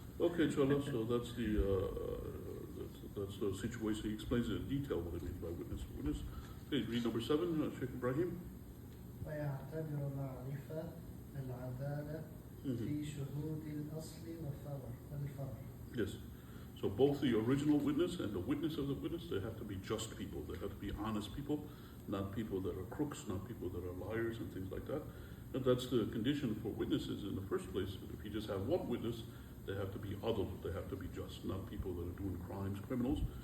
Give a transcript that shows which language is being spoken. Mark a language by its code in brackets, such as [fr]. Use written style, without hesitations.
[en] Okay, inshallah, so that's the situation. He explains it in detail what it means by witness. Witness. Okay, read number 7, Sheikh Ibrahim. [ar] ويعتبر معرفة العدالة في شهود الأصل والفرع. [en] Yes. So both the original witness and the witness of the witness, they have to be just people. They have to be honest people, not people that are crooks, not people that are liars and things like that. And that's the condition for witnesses in the first place. If you just have one witness, they have to be adl, they have to be just, not people that are doing crimes, criminals.